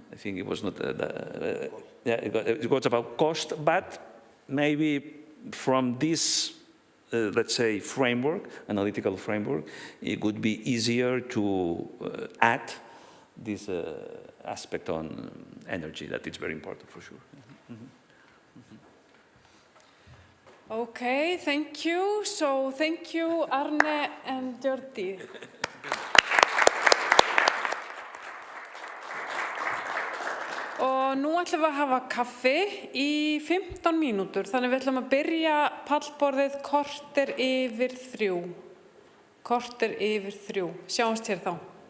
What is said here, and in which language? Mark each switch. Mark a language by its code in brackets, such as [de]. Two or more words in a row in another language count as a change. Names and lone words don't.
[en] I think it was not, it was about cost, but maybe from this, let's say, framework, analytical framework, it would be easier to add this aspect on energy, that it's very important for sure. Okay, thank you. So thank you, Arne and Jordi. [is] Og nú ætlum við að hafa kaffi í 15 mínútur, þannig við ætlum að byrja pallborðið korter yfir 3. Korter yfir 3. Sjáumst hér þá.